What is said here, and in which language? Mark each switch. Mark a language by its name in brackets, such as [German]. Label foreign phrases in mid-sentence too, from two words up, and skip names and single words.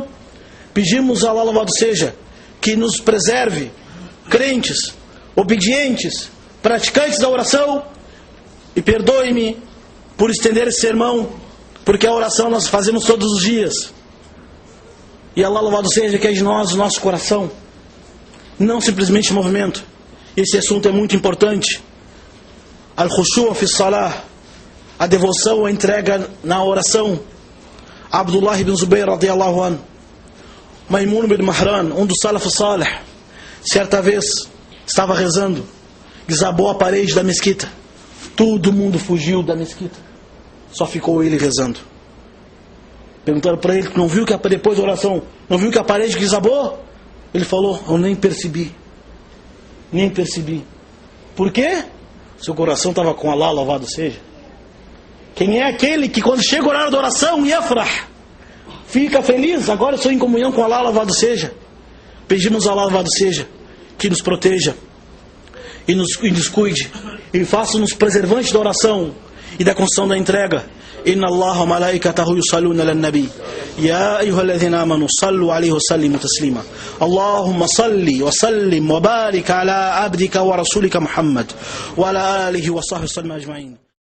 [Portuguese] Pedimos a Allah, louvado seja, que nos preserve, crentes, obedientes, praticantes da oração, e perdoe-me por estender esse sermão, porque a oração nós fazemos todos os dias. E Allah, louvado seja, que é de nós o nosso coração, não simplesmente movimento. Esse assunto é muito importante. [Arabic] الخشوع في الصلاة, [Portuguese] a devoção, a entrega na oração. Abdullah ibn Zubayr [Arabic] رضي الله عنه, [Portuguese] Maimun ibn Mahran, um dos [Arabic] السلف الصالح, [Portuguese] certa vez estava rezando, desabou a parede da mesquita. Todo mundo fugiu da mesquita, só ficou ele rezando. Perguntaram para ele, não viu que depois da oração, não viu que a parede desabou? Ele falou, eu nem percebi. Nem percebi. Por quê? Seu coração estava com Allah, louvado seja. Quem é aquele que quando chega o horário da oração, yafrah, fica feliz, agora eu estou em comunhão com Allah, louvado seja. Pedimos a Allah, louvado seja, que nos proteja e nos cuide, e faça-nos preservantes da oração e da construção da entrega. [Arabic] إن الله وملائكته يصلون على النبي يا أيها الذين آمنوا صلوا عليه وسلموا تسليما. اللهم صل وسلم وبارك على عبدك ورسولك محمد وعلى آله وصحبه أجمعين.